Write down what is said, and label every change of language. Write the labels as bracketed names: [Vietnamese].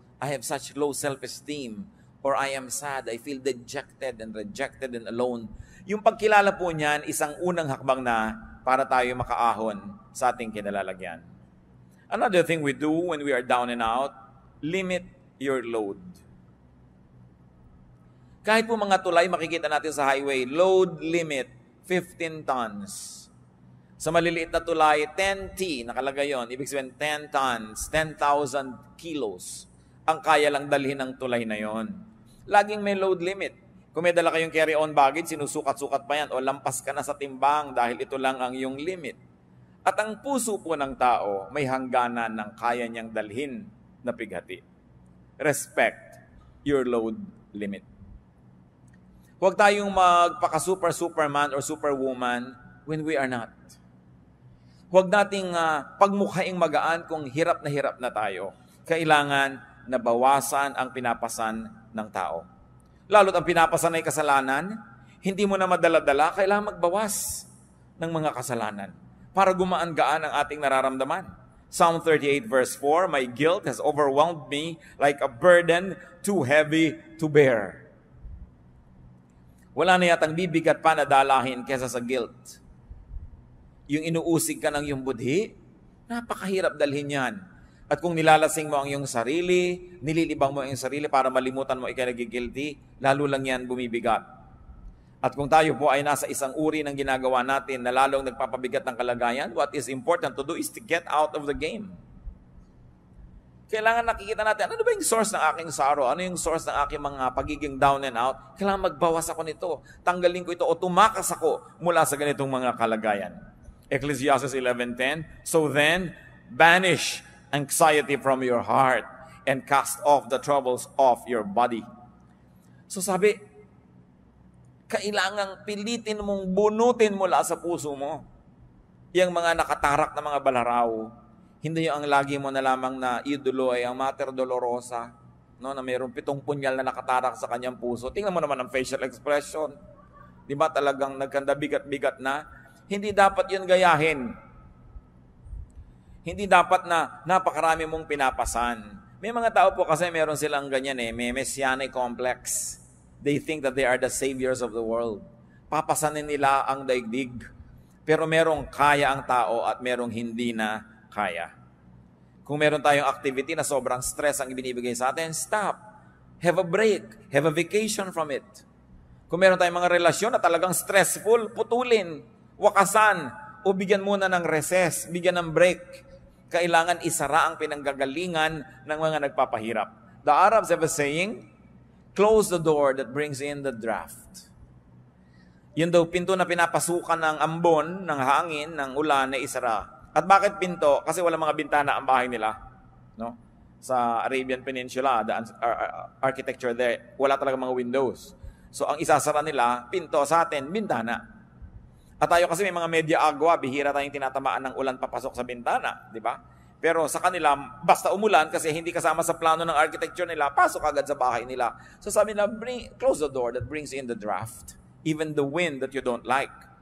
[English] I have such low self-esteem. Or I am sad, I feel dejected and rejected and alone. [Filipino] Yung pagkilala po niyan, isang unang hakbang na para tayo makaahon sa ating kinalalagyan. [English] Another thing we do when we are down and out, limit your load. [Filipino] Kahit po mga tulay, makikita natin sa highway, load limit, 15 tons. Sa maliliit na tulay, 10T, nakalagay yun. Ibig sabihin, 10 tons, 10,000 kilos ang kaya lang dalhin ng tulay na yon. Laging may load limit. Kung may dala kayong carry-on baggage, sinusukat-sukat pa yan o lampas ka na sa timbang dahil ito lang ang iyong limit. At ang puso po ng tao may hangganan ng kaya niyang dalhin na pighati. [English] Respect your load limit. [Filipino] Huwag tayong magpaka-superman [English] or superwoman when we are not. [Filipino] Huwag nating pagmukhaing magaan kung hirap na tayo. Kailangan na bawasan ang pinapasan ng tao. Lalo't ang pinapasan ay kasalanan, hindi mo na madala-dala, kailangan magbawas ng mga kasalanan para gumaan-gaan ang ating nararamdaman. [English] Psalm 38 verse 4, my guilt has overwhelmed me like a burden too heavy to bear. [Filipino] Wala na yatang bibigat pa na dalahin kesa sa guilt. Yung inuusig ka ng iyong budhi, napakahirap dalhin yan. At kung nilalasing mo ang iyong sarili, nililibang mo ang iyong sarili para malimutan mo ikaw nagigilty, lalo lang yan bumibigat. At kung tayo po ay nasa isang uri ng ginagawa natin na lalong nagpapabigat ng kalagayan, [English] what is important to do is to get out of the game. [Filipino] Kailangan nakikita natin, ano ba yung source ng aking sorrow? Ano yung source ng aking mga pagiging down and out? Kailangan magbawas ako nito. Tanggalin ko ito o tumakas ako mula sa ganitong mga kalagayan. [English] Ecclesiastes 11:10, so then, banish anxiety from your heart and cast off the troubles of your body. [Filipino] So sabi, kailangang pilitin mong bunutin mula sa puso mo yung mga nakatarak na mga balaraw. Hindi yung ang lagi mo na lamang na idolo ay ang Mater Dolorosa, no, na mayroong 7 punyal na nakatarak sa kanyang puso. Tingnan mo naman ang facial expression. Di ba talagang nagkanda bigat-bigat na? Hindi dapat yun gayahin. Hindi dapat na napakarami mong pinapasan. May mga tao po kasi meron silang ganyan may messianic complex. [English] They think that they are the saviors of the world. [Filipino] Papasanin nila ang daigdig. Pero merong kaya ang tao at merong hindi na kaya. Kung meron tayong activity na sobrang stress ang ibinibigay sa atin, stop. [English] Have a break. Have a vacation from it. [Filipino] Kung meron tayong mga relasyon na talagang stressful, putulin, wakasan, o bigyan muna ng recess, bigyan ng break. Kailangan isara ang pinanggagalingan ng mga nagpapahirap. [English] The Arabs have a saying, close the door that brings in the draft. [Filipino] Yun daw, pinto na pinapasukan ng ambon, ng hangin, ng ulan na isara. At bakit pinto? Kasi wala mga bintana ang bahay nila. No? Sa Arabian Peninsula, [English] the architecture there, [Filipino] wala talaga mga windows. So ang isasara nila, pinto, sa atin, bintana. At tayo kasi may mga media agwa, bihira tayong tinatamaan ng ulan papasok sa bintana, di ba? Pero sa kanila, basta umulan kasi hindi kasama sa plano ng architecture nila, pasok agad sa bahay nila. So sabi nila, [English] close the door that brings in the draft, even the wind that you don't like.